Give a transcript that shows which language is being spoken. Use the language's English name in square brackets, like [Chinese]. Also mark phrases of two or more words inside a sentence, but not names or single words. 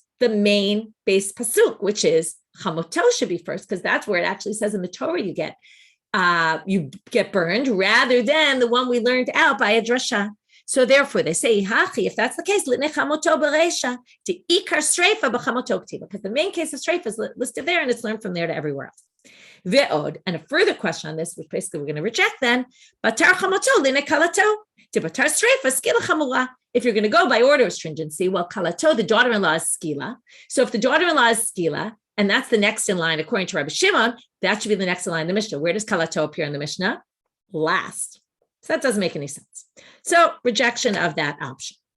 [English] The main base pasuk, which is chamoto should be first, because that's where it actually says in the Torah you get burned, rather than the one we learned out by a drasha. So therefore, they say, if that's the case, because the main case of sreifa is listed there, and it's learned from there to everywhere else. Ve'od, and a further question on this, which basically we're going to reject then, [Aramaic] בתר חמותו ליתני כלתו, תו בתר שריפה סקילה חמורה. [English] If you're going to go by order of stringency, well, kalato, the daughter-in-law is skila. So if the daughter-in-law is skila, and that's the next in line, according to Rabbi Shimon, that should be the next in line in the Mishnah. Where does kalato appear in the Mishnah? Last. So that doesn't make any sense. So rejection of that option.